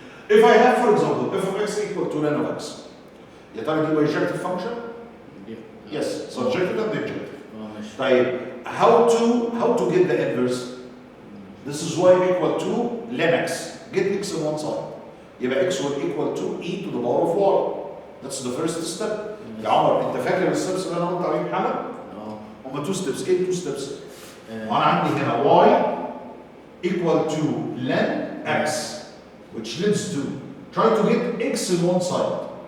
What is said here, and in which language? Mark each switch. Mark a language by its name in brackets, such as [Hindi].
[English] If I have, for example, f of x equal to ln of x, [Arabic] يا ترى دي [English] bijective function? Yes, subjective and injective. طيب, how to get the inverse? This is y equal to ln x. Get x on one side. يبقى x will equal to e to the power of y. That's the first step. [Arabic] يا عمر انت فاكر الستبس اللي انا قلت عليهم حالا؟ هما [English] 2 steps. [Arabic] ايه [English] 2 steps؟ [Arabic] وانا عندي هنا [English] y equal to ln x, which leads to try to get x in one side.